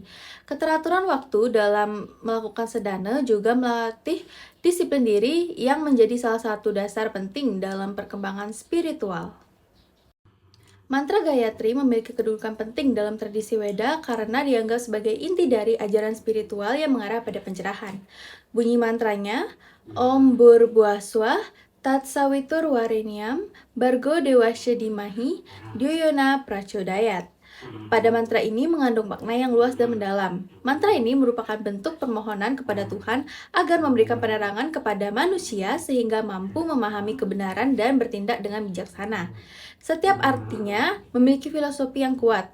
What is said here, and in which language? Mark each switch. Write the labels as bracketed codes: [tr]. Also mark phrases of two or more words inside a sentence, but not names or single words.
[id] Keteraturan waktu dalam melakukan sedana juga melatih disiplin diri yang menjadi salah satu dasar penting dalam perkembangan spiritual. Mantra Gayatri memiliki kedudukan penting dalam tradisi Weda karena dianggap sebagai inti dari ajaran spiritual yang mengarah pada pencerahan. Bunyi mantranya, [sa] ओं भूर्भुवस्वः तत् सवितुर् वरेण्यं भर्गो देवस्य धीमहि ध्ययोन प्रचोदयात्. [id] Pada mantra ini mengandung makna yang luas dan mendalam. Mantra ini merupakan bentuk permohonan kepada Tuhan agar memberikan penerangan kepada manusia sehingga mampu memahami kebenaran dan bertindak dengan bijaksana. Setiap artinya memiliki filosofi yang kuat.